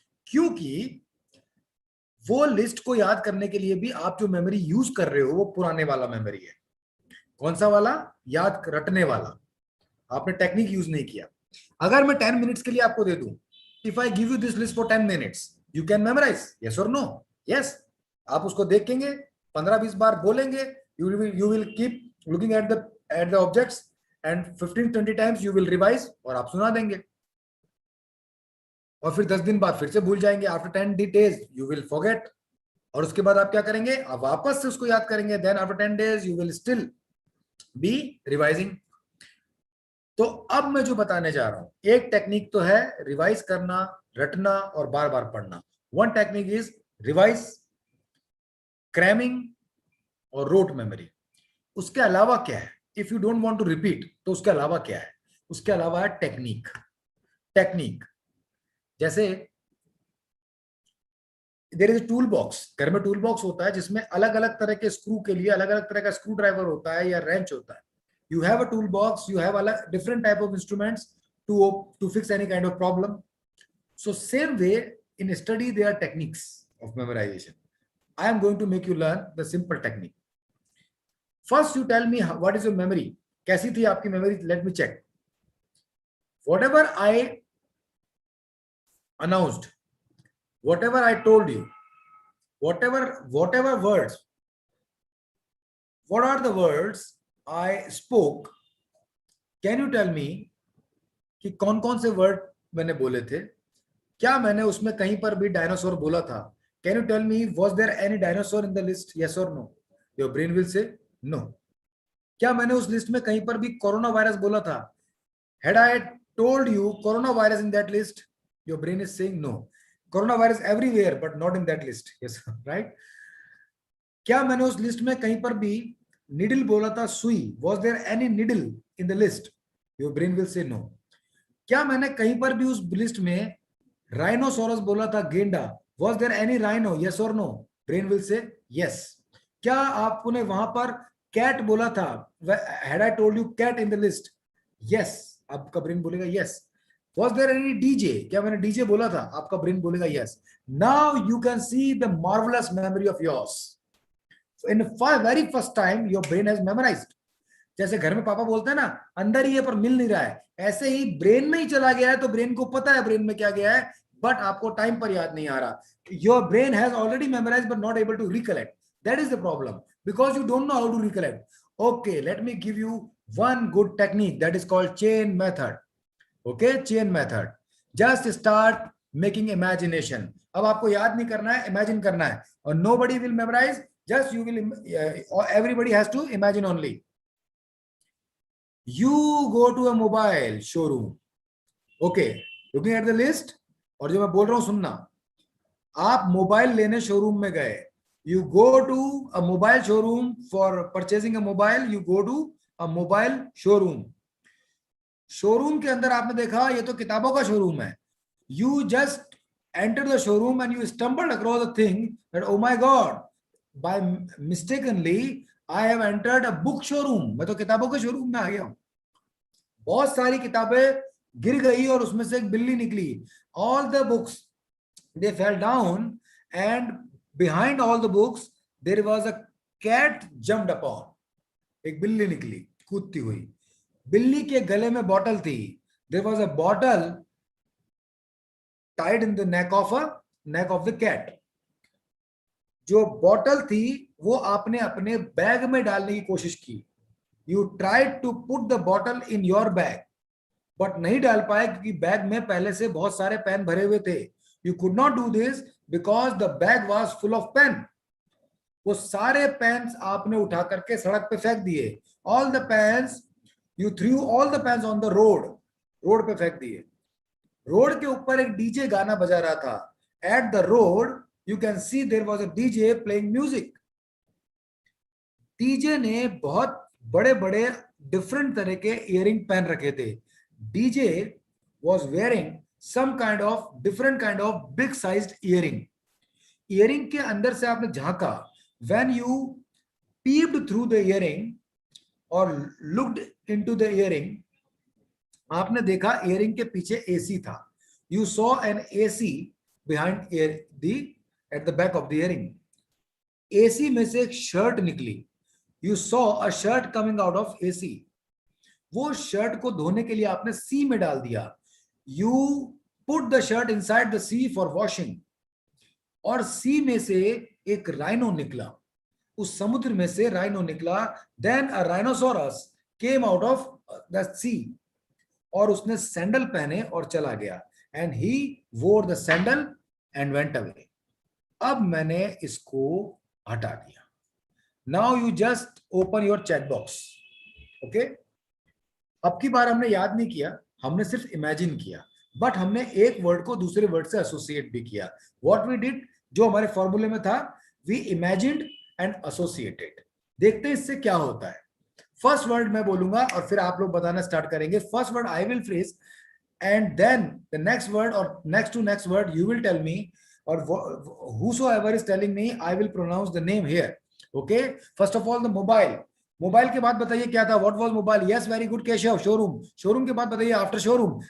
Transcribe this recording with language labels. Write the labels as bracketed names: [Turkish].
[Hindi] क्योंकि वो लिस्ट को याद करने के लिए भी आप जो मेमोरी यूज कर रहे हो वो पुराने वाला मेमोरी है. कौन सा वाला? याद रटने वाला. आपने टेक्निक यूज नहीं किया. अगर मैं 10 मिनट्स के लिए आपको दे दूं, [English] If I give you this list for 10 minutes, you can memorise. Yes or no? Yes. [Hindi] आप उसको देखेंगे, 15-20 बार बोलेंगे, [English] you will keep looking at the objects and 15-20 times you will revise [Hindi] और आप सुना देंगे. और फिर 10 दिन बाद फिर से भूल जाएंगे. [English] After 10 days you will forget. [Hindi] और उसके बाद आप क्या करेंगे? आप वापस से उसको याद करेंगे. [English] then after 10 days you will still be revising. [Hindi] तो अब मैं जो बताने जा रहा हूं, एक टेक्निक तो है रिवाइज करना, रटना और बार बार पढ़ना. [English] One technique is revise, cramming और rote memory. [Hindi] उसके अलावा क्या है? [English] if you don't want to repeat, [Hindi] तो उसके अलावा क्या है? उसके अलावा है टेक्निक. [English] जैसे there is a tool box. [Hindi] घर में टूल बॉक्स होता है जिसमें अलग अलग तरह के स्क्रू के लिए अलग अलग तरह का स्क्रू ड्राइवर होता है या रेंच होता है. [English] You have a toolbox, you have a different type of instruments to fix any kind of problem. So same way in study there are techniques of memorization. I am going to make you learn the simple technique. First you tell me what is your memory. [Hindi] कैसी थी आपकी memory? [English] Let me check. Whatever I announced, whatever I told you, whatever words, what are the words I spoke? Can you tell me [Hindi] कि कौन कौन से word मैंने बोले थे? क्या मैंने उसमें कहीं पर भी डायनासोर बोला था? [English] Can you tell me was there any dinosaur in the list? Yes or no? Your brain will say no. [Hindi] क्या मैंने उस लिस्ट में कहीं पर भी कोरोना वायरस बोला था? [English] Had I told you coronavirus in that list? Your brain is saying no. Coronavirus everywhere but not in that list. Yes, right? [Hindi] क्या मैंने उस लिस्ट में कहीं पर भी निडल बोला था? सुई. [English] Was there any needle in the list? Your brain will say no. [Hindi] क्या मैंने कहीं पर भी उस लिस्ट में राइनोसोरस बोला था? [English] गेंडा. Was there any rhino? Yes or no? Brain will say yes. [Hindi] क्या आपने वहां पर कैट बोला था? [English] Had I told you cat in the list? Yes. [Hindi] आपका ब्रेन बोलेगा yes. [English] Was there any DJ? [Hindi] क्या मैंने DJ बोला था? आपका ब्रेन बोलेगा [English] yes. Now you can see the marvelous memory of yours. in very first time your brain has memorized. [Hindi] जैसे घर में पापा बोलते हैं ना, अंदर ही है पर मिल नहीं रहा है, ऐसे ही ब्रेन में ही चला गया है, तो ब्रेन को पता है ब्रेन में क्या गया है, बट आपको टाइम पर याद नहीं आ रहा. [English] Your brain has already memorized but not able to recollect. That is the problem, because you don't know how to recollect. Okay, let me give you one good technique that is called chain method. Okay, chain method. Just start making imagination. [Hindi] अब आपको याद नहीं करना है, imagine करना है, और [English] nobody will memorize. Just you will. Everybody has to imagine only. You go to a mobile showroom. Okay, looking at the list. [Hindi] और जो मैं बोल रहा हूं सुनना. आप मोबाइल लेने शोरूम में गए. [English] You go to a mobile showroom for purchasing a mobile. You go to a mobile showroom. [Hindi] Showroom के अंदर आपने देखा ये तो किताबों का शोरूम है. [English] You just entered the showroom and you stumbled across a thing that, oh my God, by mistakenly I have entered a book showroom. [Hindi] मैं तो किताबों के शोरूम में आ गया हूं. बहुत सारी किताबें गिर गई और उसमें से एक बिल्ली निकली. [English] All the books, they fell down, and behind all the books there was a cat jumped upon. [Hindi] एक बिल्ली निकली कूदती हुई. बिल्ली के गले में बॉटल थी. [English] There was a bottle tied in the neck of the cat. [Hindi] जो बॉटल थी वो आपने अपने बैग में डालने की कोशिश की. [English] You tried to put the bottle in your bag, but [Hindi] नहीं डाल पाए क्योंकि बैग में पहले से बहुत सारे पेन भरे हुए थे. [English] You could not do this because the bag was full of pen. [Hindi] वो सारे पेन्स आपने उठा करके सड़क पे फेंक दिए. [English] All the pens, you threw all the pens on the road. [Hindi] Road पे फेंक दिए. रोड के ऊपर एक डीजे गाना बजा रहा था. [English] At the road, you can see there was a DJ playing music. [Hindi] DJ ने बहुत बड़े बड़े डिफरेंट तरह के इयरिंग पहन रखे थे. [English] DJ was wearing some kind of different kind of big sized earring. [Hindi] Earring के अंदर से आपने झांका. [English] When you peeped through the earring or looked into the earring, [Hindi] आपने देखा इयरिंग के पीछे एसी था. [English] You saw an AC behind at the back of the earring. [Hindi] AC में से एक शर्ट निकली. [English] You saw a shirt coming out of AC. [Hindi] वो शर्ट को धोने के लिए आपने सी में डाल दिया. [English] You put the shirt inside the sea for washing. [Hindi] और सी में से एक राइनो निकला. उस समुद्र में से राइनो निकला. [English] Then a rhinoceros came out of the sea. [Hindi] और उसने सैंडल पहने और चला गया. [English] And he wore the sandal and went away. [Hindi] अब मैंने इसको हटा दिया. [English] Now you just open your chat box. Okay? [Hindi] अब की बार हमने याद नहीं किया, हमने सिर्फ इमेजिन किया, बट हमने एक वर्ड को दूसरे वर्ड से एसोसिएट भी किया. [English] what we did, [Hindi] जो हमारे फॉर्मूले में था, [English] We imagined and associated. [Hindi] देखते हैं इससे क्या होता है. फर्स्ट वर्ड मैं बोलूंगा और फिर आप लोग बताना स्टार्ट करेंगे. [English] First word I will phrase and then the next word or next to next word you will tell me, or whosoever is telling me I will pronounce the name here. Okay, first of all the mobile. [Hindi] Mobile के बाद बताइए क्या था. [English] What was mobile? Yes very good [Hindi] Keshav. Showroom. Showroom के बाद बताइए [English] After showroom.